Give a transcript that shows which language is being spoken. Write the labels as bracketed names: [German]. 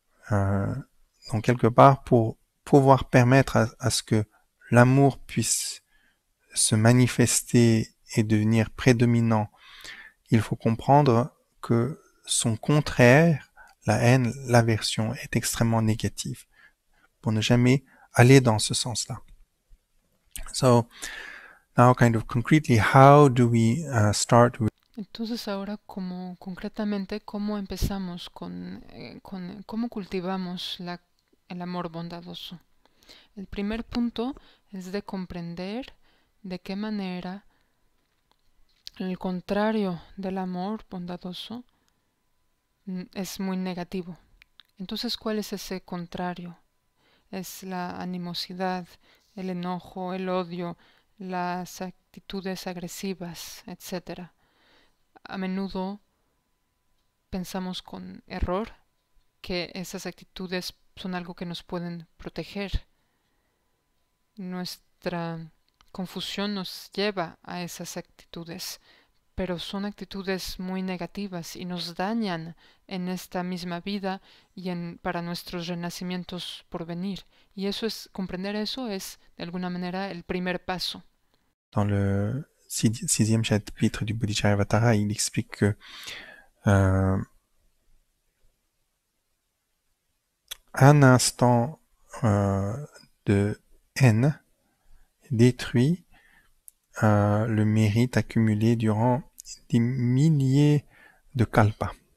[French] Donc quelque part, pour pouvoir permettre à ce que l'amour puisse se manifester et devenir prédominant, il faut comprendre que son contraire, la haine, l'aversion, est extrêmement négative, pour ne jamais aller dans ce sens-là. [English] So now kind of concretely, how do we start with. [Spanish] Entonces ahora, como concretamente, ¿cómo empezamos cómo cultivamos el amor bondadoso? El primer punto es de comprender de qué manera el contrario del amor bondadoso es muy negativo. Entonces, ¿cuál es ese contrario? Es la animosidad, el enojo, el odio, las actitudes agresivas, etcétera. A menudo pensamos con error que esas actitudes son algo que nos pueden proteger. Nuestra confusión nos lleva a esas actitudes, pero son actitudes muy negativas y nos dañan en esta misma vida y para nuestros renacimientos por venir. Y eso es, comprender eso es de alguna manera el primer paso. [French] Dans le sixième chapitre du Bodhicharivatara, il explique que un instant de haine détruit le mérite accumulé durant des milliers de kalpas.